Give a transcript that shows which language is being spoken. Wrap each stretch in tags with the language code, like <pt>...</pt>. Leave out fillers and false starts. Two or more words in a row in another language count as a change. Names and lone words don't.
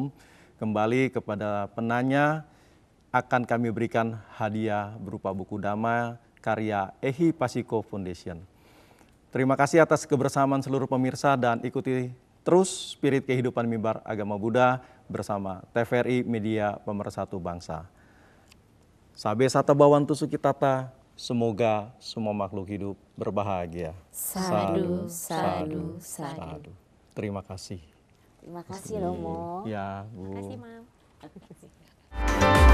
<id>Kembali kepada penanya, akan kami berikan hadiah berupa buku Dhamma karya Ehi Pasiko Foundation. Terima kasih atas kebersamaan seluruh pemirsa dan ikuti terus Spirit Kehidupan Mimbar Agama Buddha bersama TVRI Media Pemersatu Bangsa.</id> <pi>Sabe sata bawantu sukitata,</pi> <id>semoga semua makhluk hidup berbahagia.</id> <pi>Sadu, sadu, sadu.</pi> <id>Terima kasih. Terima kasih Romo. Ya, Bu. Terima kasih, Mam.</id>